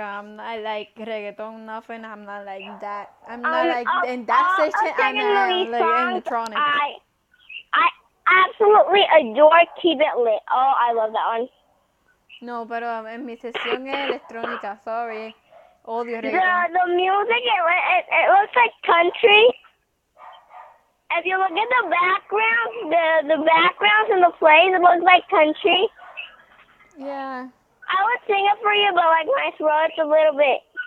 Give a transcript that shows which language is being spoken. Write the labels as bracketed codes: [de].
[en] I'm not like reggaeton, nothing. I'm not like that. I'm not like in that section. I'm like electronic. I absolutely adore Keep It Lit. Oh, I love that one. [es] No, pero en mi sesión es electrónica. [en] Sorry, [es] odio reggaeton. [en] The music, it looks like country. If you look at the background, the backgrounds and the plays, it looks like country. Yeah. I would sing it for you, but like my throat's a little bit.